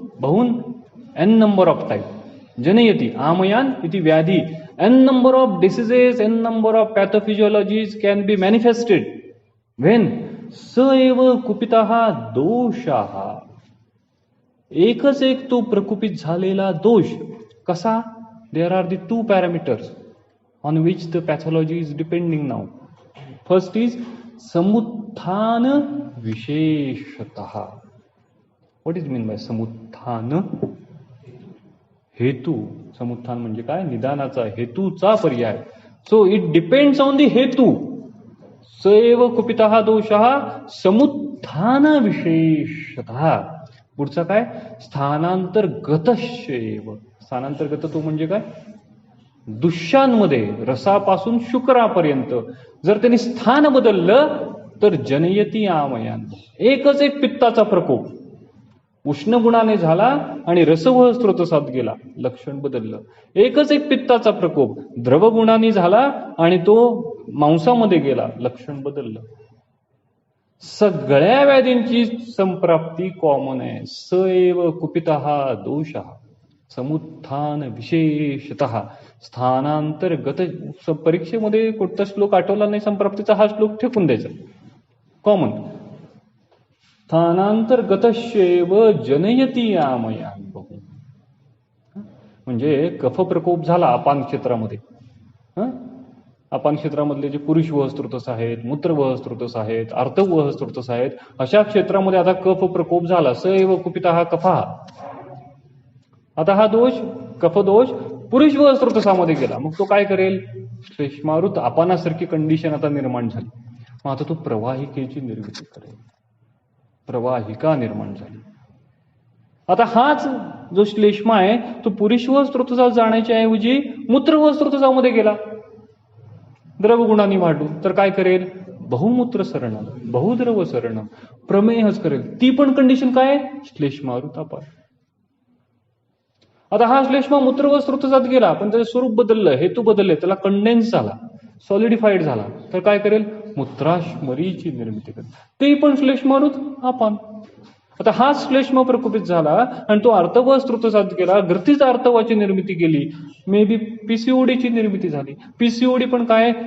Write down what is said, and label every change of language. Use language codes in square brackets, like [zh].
[en] बहुन n number of time. [sa] जनयती आमयान इति व्याधि. [en] n number of diseases, n number of pathophysiologies can be manifested when [sa] स एव कुपितः दोषः. [mr] एकच एक तो प्रकुपित झालेला दोष. कसा? [en] There are the two parameters on which the pathology is depending now. First is samutthana visheshatah. What is mean by samutthana? [mr] हेतू. समुत्थान म्हणजे काय? निदानाचा, हेतूचा पर्याय. [en] So it depends on the हेतू. [sa] स एव कुपितः दोषः समुत्थान विशेषतः. [mr] पुढचा काय? स्थानांतर्गतश्चैव. स्थानांतर्गत तो म्हणजे काय? दुष्यांमध्ये रसापासून शुक्रापर्यंत जर त्यांनी स्थान बदललं तर [sa] जनयती आमयान. [mr] एकच एक पित्ताचा प्रकोप उष्ण गुणाने झाला आणि रसवह स्रोतसात गेला, लक्षण बदललं. एकच एक पित्ताचा प्रकोप द्रव गुणाने झाला आणि तो मांसामध्ये गेला, लक्षण बदललं. सगळ्या व्याधींची संप्राप्ती कॉमन आहे. [sa] स एव कुपितः दोषः समुत्थान विशेषतः स्थानांतर्गत. [mr] परीक्षेमध्ये कोणता श्लोक आठवला नाही संप्राप्तीचा, हा श्लोक ठेकून द्यायचा, कॉमन. [sa] स्थानांतर्गतश्चैव जनयती आमयान बहु. [mr] म्हणजे कफ प्रकोप झाला अपान क्षेत्रामध्ये. अपान क्षेत्रामधले जे पुरुष वह स्त्रोतस आहेत, मूत्र वह स्त्रोतस आहेत, आर्तवह स्त्रोतस आहेत, अशा क्षेत्रामध्ये आता कफ प्रकोप झाला. [sa] स एव कुपितः कफः. [mr] आता हा दोष, कफदोष पुरुष वह स्त्रोतसामध्ये गेला. मग तो काय करेल? श्लेष्मारुत अपानासारखी कंडिशन आता निर्माण झाली. मग आता तो प्रवाहिकेची निर्मिती करेल, प्रवाहिका निर्माण झाली. आता हाच जो श्लेष्मा आहे तो पुरुष वह स्त्रोतसात जाण्याच्या ऐवजी मूत्र वह स्त्रोतसामध्ये गेला, द्रवगुणांनी वाढून. तर काय करेल? बहुमूत्र सरण, बहुद्रव सरण, प्रमेहच करेल. ती पण कंडिशन काय? श्लेष्मारुत अपान. आता हा श्लेष्मा मूत्र व स्त्रोतसात गेला, पण त्याचं स्वरूप बदललं, हेतू बदलले, त्याला कंडेन्स झाला, सॉलिडिफाईड झाला. तर काय करेल? मूत्राश्मरीची निर्मिती करेल. ते पण श्लेष्मारुत अपान. आता हा श्लेष्म प्रकुपित झाला आणि तो आर्तव स्त्रोतसात गेला, ग्रथित आर्तवाची निर्मिती केली, मे बी पीसीओडीची निर्मिती झाली. पीसीओडी पण काय?